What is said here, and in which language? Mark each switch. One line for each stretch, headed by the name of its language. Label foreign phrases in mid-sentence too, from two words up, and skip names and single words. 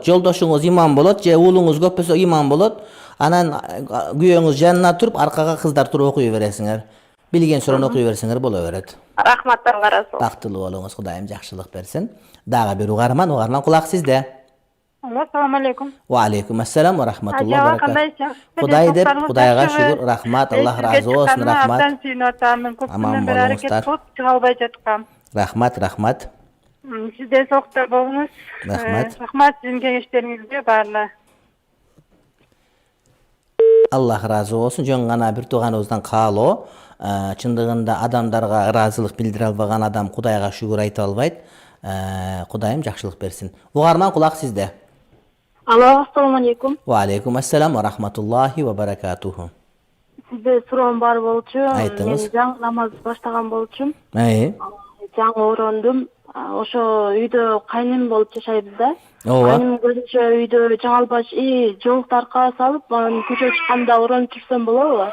Kyrgyz: Жолдошуңуз имам болот же уулуңуз көп болсо имам болот. Анан күйөөңүз жанына туруп, аркага кыздар туруп окуй бересиңер. Билген суран окуй берсеңер боло берет. Рахмат, Алла разы болсун. Бактылуу болуңуз, Кудайым жакшылык берсин. Дагы бир угарман кулак сизде. Алло,
Arabic: سلام عليكم. وعليكم السلام ورحمة الله وبركاته.
Kyrgyz: Кандайсың? Кудай деп, Кудайга шүгүр, рахмат, Аллах разы болсун, рахмат. Абдан сүйүнүп атам. Көптөн бери аракет кылып чыга албай жаткам. Рахмат. Сизде соктор болуңуз. Рахмат. Рахмат сиздин кеңештериңизге баарлар. Аллах разы болсун. Жөн гана бир тууганыбыздан каалоо. Чындыгында адамдарга ыраазылык билдире албаган адам Кудайга шүгүр айта албайт. Кудайым жакшылык берсин. Угарман кулак сизде. Алло,
Arabic: السلام عليكم. وعليكم السلام ورحمة الله وبركاته.
Kyrgyz: Сизде суроом бар болчу. Айтыңыз. Мен жаңы намаз баштаган болчумун. Жаңы орындым. Ошо үйдө кайным болуп жашайбыз да. Ооба. Кайным көзүнчө үйдө жаңалбаш жолукту аркага салып, анан көчөгө чыкканда оронуп жүрсөм болобу?